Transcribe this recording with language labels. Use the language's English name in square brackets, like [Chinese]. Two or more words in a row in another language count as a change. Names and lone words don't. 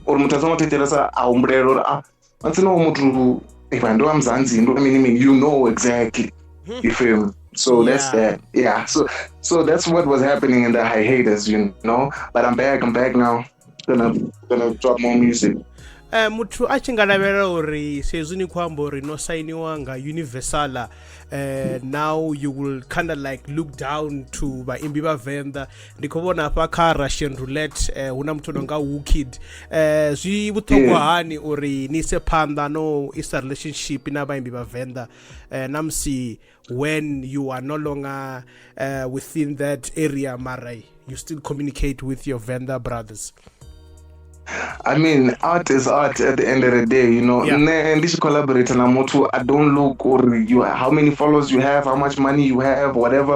[English] Or if I know I'm Zanzi, you know exactly. You feel me? So that's that. Yeah. So that's what was happening in the hiatus, But I'm back. I'm back now. Gonna drop more music. [Venda] Muthu a tshi nga lavhelela uri sezwi ni khou amba uri no sainiwa nga Universal, [English] now you will kind of like look down to [Venda] vhaimbi vha Venda. Ndi khou vhona hafha kha Russian Roulette hu na muthu no nga Wookid. Zwi vhuṱhogwa hani uri ni se phanḓa no isa relationship na vhaimbi vha Venda, namusi [English] when you are no longer within that area, [Venda] mara [English] you still communicate with your Venda brothers? I mean, art is art at the end of the day, And this collaborator, I don't look or how many followers you have, how much money you have, whatever.